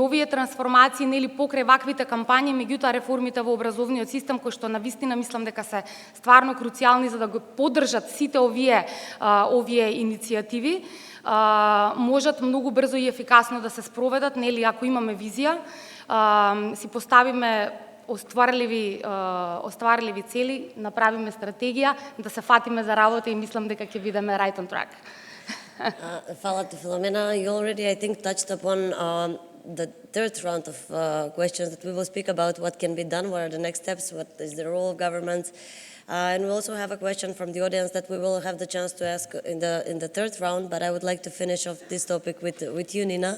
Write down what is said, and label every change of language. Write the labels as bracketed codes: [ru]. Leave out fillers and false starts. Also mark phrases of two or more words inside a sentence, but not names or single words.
[mk] овие трансформации нели покрај ваквите кампањи, меѓутоа реформите во образовниот систем кои што навистина мислам дека се стварно круцијални за да го поддржат сите овие иницијативи, можат многу брзо и ефикасно да се спроведат, нели ако имаме визија, си поставиме остварливи цели, направиме стратегија, да се фатиме за работа и мислам дека ќе бидеме [en] right on track. Fala to Filomena. You already, I think, touched upon the third round of questions that we will speak about what can be done, what are the next steps, what is the role of governments. And we also have a question from the audience that we will have the chance to ask in the third round, but I would like to finish off this topic with you, Nina.